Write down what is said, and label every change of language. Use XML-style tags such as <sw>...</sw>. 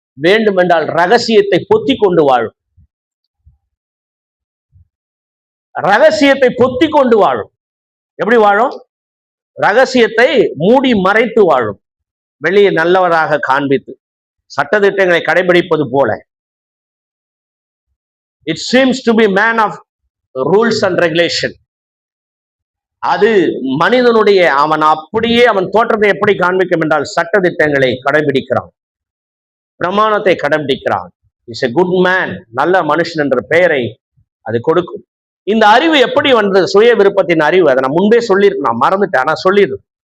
<ta>வேண்டுமென்றால் ரகசியத்தை பொத்தி கொண்டு வாழும். ரகசியத்தை பொத்தி கொண்டு வாழும். எப்படி வாழும்? ரகசியத்தை மூடி மறைத்து வாழும். வெளியே நல்லவராக காண்பித்து சட்டதிட்டங்களை கடைபிடிப்பது போல.</ta> <en>It seems to be man of rules and regulation.</en> <ta>அது மனிதனுடைய அவன் தோற்றத்தை எப்படி காண்பிக்கும் என்றால் சட்டதிட்டங்களை கடைபிடிக்கிறான், பிரமாணத்தை கடைபிடிக்கிறான்.</ta> <en>is a good man,</en> <ta>நல்ல மனுஷன் என்ற பெயரை அது கொடுக்கும். இந்த அறிவு எப்படி வந்தது? சுய விருப்பத்தின் அறிவு. அதை நான் முன்பே சொல்லியிருக்கேன், நான் மறந்துட்டேன், ஆனா சொல்லிடுறேன்.</ta>